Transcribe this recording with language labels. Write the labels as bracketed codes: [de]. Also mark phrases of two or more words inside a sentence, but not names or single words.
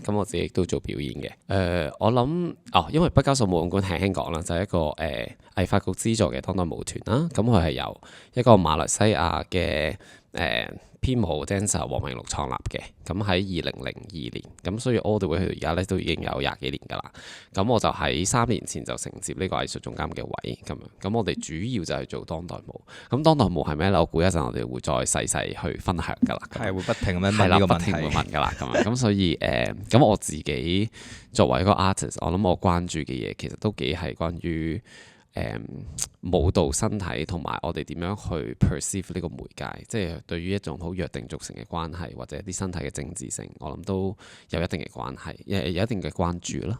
[yue] 咁我自己亦都做表演嘅。我諗因為畢加索舞踊館輕輕講啦，就係一個藝發局資助嘅當代舞團啦。咁佢係由一個馬來西亞嘅編舞 dancer 黃明祿創立嘅，咁喺2002年，咁所以 [en] all the way [yue] 去到而家咧都已經有20幾年㗎啦。咁我就喺3年前就承接呢個藝術總監嘅位咁樣。咁我哋主要就係做當代舞。咁當代舞係咩咧？我估一陣我哋會再細細去分享㗎啦。係會不停咁樣問呢個問題，不停會問㗎啦。咁樣咁所以咁我自己作為一個 artist， 我諗我關注嘅嘢其實都幾係關於舞蹈身體同埋我哋點樣去 perceive 呢個媒介，即係對於一種好約定俗成嘅關係或者一啲身體嘅政治性，我諗都有一定嘅關係，有一定嘅關注啦。